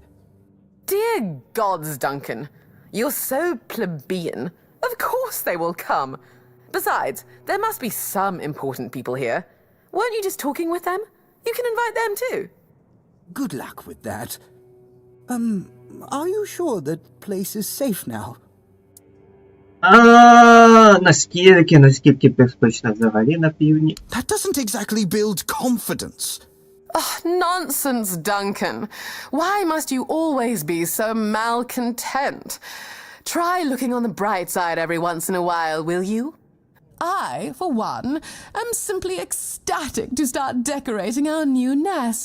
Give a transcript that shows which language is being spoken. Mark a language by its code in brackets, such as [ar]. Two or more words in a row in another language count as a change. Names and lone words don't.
[en] Dear gods, Duncan. You're so plebeian. Of course they will come. Besides, there must be some important people here. Weren't you just talking with them? You can invite them too. Good luck with that. Are you sure that place is safe now? [uk] Наскільки безпечно взагалі на півдні? [en] That doesn't exactly build confidence. Oh, nonsense, Duncan. Why must you always be so malcontent? Try looking on the bright side every once in a while, will you? I, for one, am simply ecstatic to start decorating our new nest.